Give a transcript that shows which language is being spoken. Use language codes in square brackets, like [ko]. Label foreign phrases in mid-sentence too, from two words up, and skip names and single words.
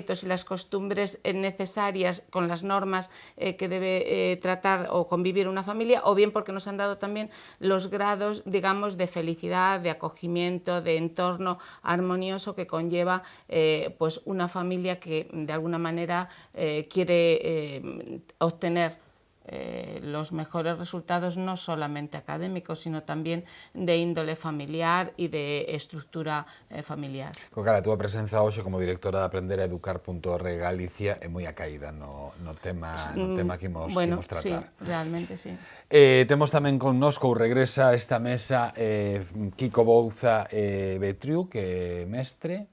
[es] y las costumbres necesarias con las normas que debe tratar o convivir una familia, o bien porque nos han dado también los grados, digamos, de felicidad, de acogimiento, de entorno armonioso que conlleva pues una familia que de alguna manera quiere obtener los mejores resultados no solamente académicos, sino [gl] tamén de índole familiar e de estructura familiar. Cara, a túa presenza hoxe como directora de aprenderaeducar.org Galicia é moi acaída no tema que imos tratar. [es] Sí, realmente sí. [gl] Temos tamén connosco, regresa a esta mesa, Kiko Bouza Betriu, que é mestre.